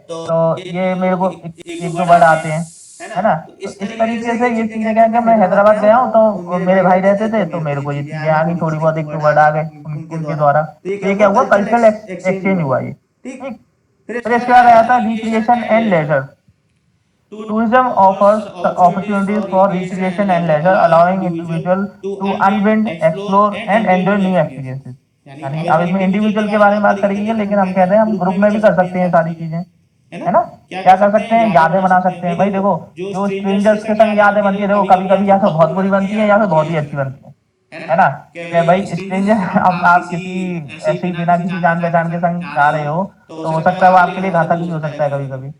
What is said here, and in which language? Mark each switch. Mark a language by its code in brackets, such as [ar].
[hi] तो ये मेरे को एक दो वर्ड आते हैं, है ना, तो इस तरीके से ये चीजें क्या है कि मैं हैदराबाद गया हूँ तो मेरे भाई रहते थे, तो मेरे को ये चीजें आ गई थोड़ी बहुत, एक दो वर्ड आ गए उनके द्वारा, तो ये क्या हुआ, कल्चरल एक्सचेंज हुआ ये, ठीक। फिर इसके बाद आया था [en] Recreation and leisure. Tourism offers the opportunities for recreation and leisure, allowing individual to unwind, explore and enjoy new experiences। [hi] यानी अब इसमें इंडिविजुअल के बारे में बात करेंगे, लेकिन हम कहते हैं हम ग्रुप में भी कर सकते हैं सारी चीजें, है ना, क्या कर सकते हैं, यादें बना सकते हैं। भाई देखो, जो स्ट्रेंजर्स के संग यादें बनती है, देखो कभी कभी या तो बहुत बुरी बनती है या फिर बहुत ही अच्छी बनती है ना, कि भाई स्ट्रेंजर, अब आप किसी ऐसे ही बिना किसी जान पहचान के संग जा रहे हो, तो हो सकता है वो आपके लिए घातक भी हो सकता है कभी कभी।